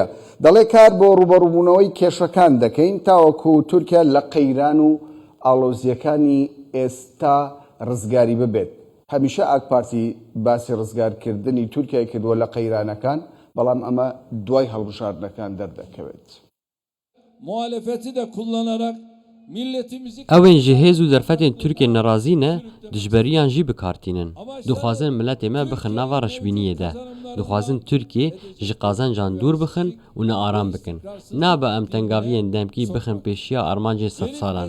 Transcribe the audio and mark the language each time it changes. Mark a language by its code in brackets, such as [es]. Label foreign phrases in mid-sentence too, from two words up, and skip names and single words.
[ckb] دەڵێ کار بۆ ڕوبەڕووبوونەوەی کێشەکان دەکەین تاوەکو تورکیا لە قەیران و ئاڵۆزیەکانی ئێستا ڕزگاری ببێت. هەمیشە ئاک پارتی باسی ڕزگارکردنی تورکیای کردووە لە قەیرانەکان، بەڵام ئەمە دوای هەڵبژاردنەکان دەردەکەوێت. [tr] Muhalefeti de kullanarak milletimizi [ku] ئەوێن ji hêz û derfetên Tirkiyê nerazî ne, dijberiyan jî bikartînin. Dixwazin milletê me bixin nava reşbîniyê de. Dixwazin Tirkiye ji qazancan dûr bixin û nearam bikin. Nabe em tengaviyên demkî bixin pêşiya armancên sed salan.